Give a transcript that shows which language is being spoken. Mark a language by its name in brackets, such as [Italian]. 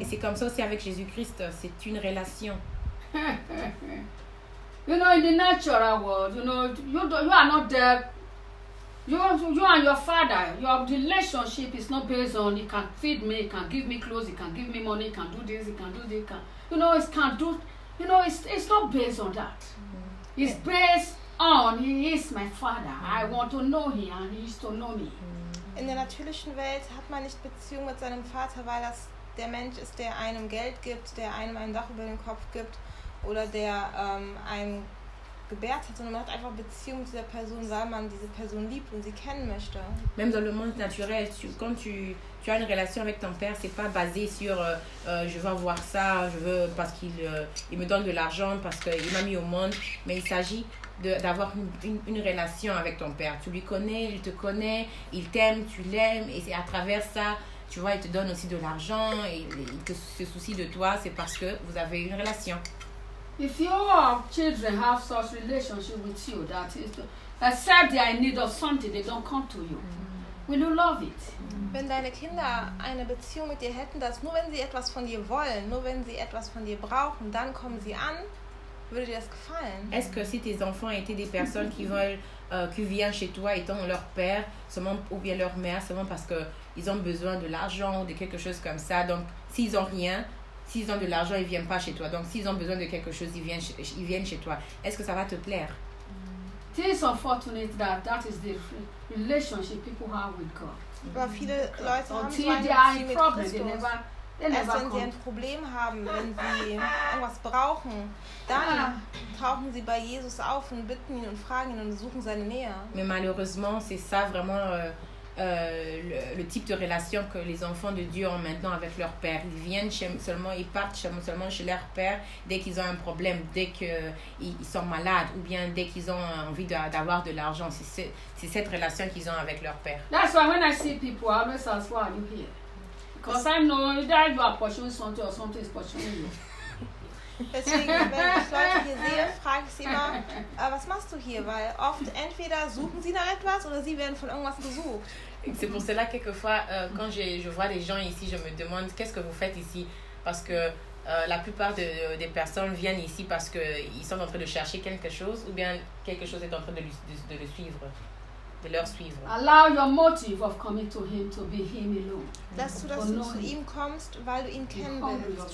[French] Et c'est comme ça aussi avec Jésus-Christ, c'est une relation. [English] You know, in the natural world, you know, you are not there You and your father, your relationship is not based on he can feed me, he can give me clothes, he can give me money, he can do this, he can do this, you know, it can do, you know, it's not based on that. Mm-hmm. It's based on he is my father. Mm-hmm. I want to know him and he is to know me. [German] In der natürlichen Welt hat man nicht Beziehung mit seinem Vater, weil das der Mensch ist, der einem Geld gibt, der einem ein Dach über den Kopf gibt oder der einem gebärt hat, sondern man hat einfach Beziehung zu dieser Person, weil man diese Person liebt und sie kennen möchte. [French] Même dans le monde naturel, quand tu as une relation avec ton père, c'est pas basé sur je veux avoir ça, je veux parce qu'il il me donne de l'argent, parce qu'il m'a mis au monde, mais il s'agit d'avoir une relation avec ton père. Tu lui connais, il te connaît, il t'aime, tu l'aimes, et c'est à travers ça, tu vois, il te donne aussi de l'argent, et il se soucie de toi, c'est parce que vous avez une relation. [English] If your children have such relationship with you, that is, except they are in need of something, they don't come to you. Will you love it? [German] Wenn deine Kinder eine Beziehung mit dir hätten, dass nur wenn sie etwas von dir wollen, nur wenn sie etwas von dir brauchen, dann kommen sie an, würde dir das gefallen? [French] Est-ce que si tes enfants étaient des personnes qui veulent, qui viennent chez toi étant leur père, seulement ou bien leur mère, seulement parce que ils ont besoin de l'argent ou de quelque chose comme ça, donc s'ils ont rien, s'ils ont de l'argent, ils viennent pas chez toi. Donc s'ils ont besoin de quelque chose, ils viennent chez toi. Est-ce que ça va te plaire? [English] It is unfortunate that that is the relationship people have with God. [German] Aber viele Leute haben so eine Beziehung mit Christus. Erst wenn sie ein Problem haben, wenn sie irgendwas brauchen, dann tauchen sie bei Jesus auf und bitten ihn und fragen ihn und suchen seine Nähe. [French] Mais malheureusement, c'est ça vraiment le type de relation que les enfants de Dieu ont maintenant avec leur père. Ils viennent seulement chez leur père dès qu'ils ont un problème, dès qu'ils sont malades ou bien dès qu'ils ont envie d'avoir de l'argent. C'est cette relation qu'ils ont avec leur père. [English] That's why when I see people, I always ask, why are you here? Because I know that you are pursuing something or something is pursuing you. [German] Deswegen, wenn ich Leute hier sehe, frage ich sie immer, was machst du hier? Weil oft entweder suchen sie nach etwas oder sie werden von irgendwas gesucht. [French] C'est pour cela quelquefois, quand je vois les gens ici, je me demande, qu'est-ce que vous faites ici? Parce que la plupart des personnes viennent ici parce qu'ils sont en train de chercher quelque chose ou bien quelque chose est en train de leur suivre. [English] Allow your motive of coming to him to be him alone. [German] Dass du zu ihm kommst, weil du ihn kennen willst.